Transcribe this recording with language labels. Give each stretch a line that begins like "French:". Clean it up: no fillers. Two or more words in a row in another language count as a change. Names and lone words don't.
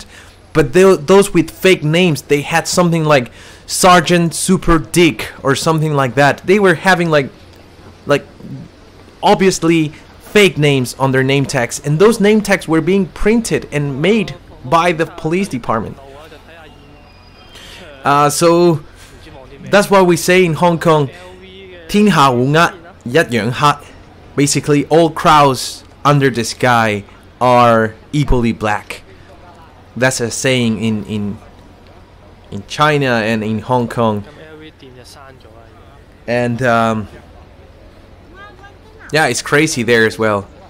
English: But those with fake names, they had something like Sergeant Super Dick or something like that. They were having like obviously fake names on their name tags, and those name tags were being printed and made by the police department. So that's why we say in Hong Kong,
Cantonese: 天下烏鴉一樣黑.
English: Basically, all crowds under the sky are equally black. That's a saying in China and in Hong Kong. And yeah, it's crazy there as well.